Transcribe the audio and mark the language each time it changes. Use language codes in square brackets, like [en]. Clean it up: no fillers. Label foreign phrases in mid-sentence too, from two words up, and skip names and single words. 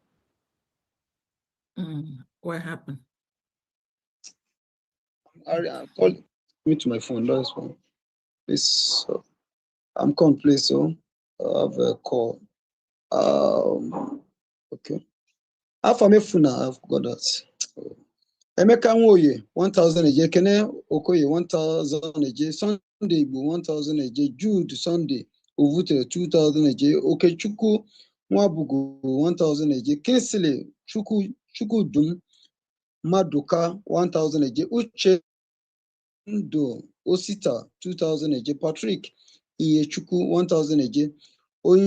[en] What happened? Call me to my phone. That's fine. Please, I'm calling, please. So I have a call. Okay. Afamefuna, I've got that. Emeka Nwoye, 1,000 AJ. Kene Okoye, 1,000 AJ. Sunday Igbo, 1,000 AJ. Jude Sunday Ovute, 2,000 AJ. Okechukwu Nwabugu, 1,000 AJ. Kinsley Chukwudum Maduka, 1,000 AJ. Uchendo Osita, 2,000 AJ. Patrick Iyechukwu, 1,000 AJ.